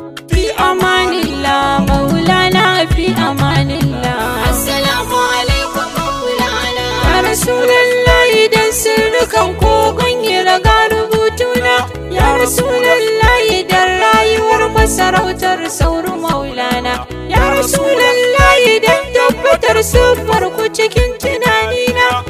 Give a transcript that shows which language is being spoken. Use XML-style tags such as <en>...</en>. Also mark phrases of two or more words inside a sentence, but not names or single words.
<ar>في أمان الله، مولانا في أمان الله. السلام عليكم مولانا. يا رسول الله,</ar> <ha>dan sirrukan kogon Hira ga rubutuna.</ha> <ar>يا رسول الله,</ar> <ha>dan rayuwar masarautar Sauru Maulana.</ha> <ar>يا رسول الله,</ar> <ha>dan tabbatar siffar ku cikin tunanina.</ha>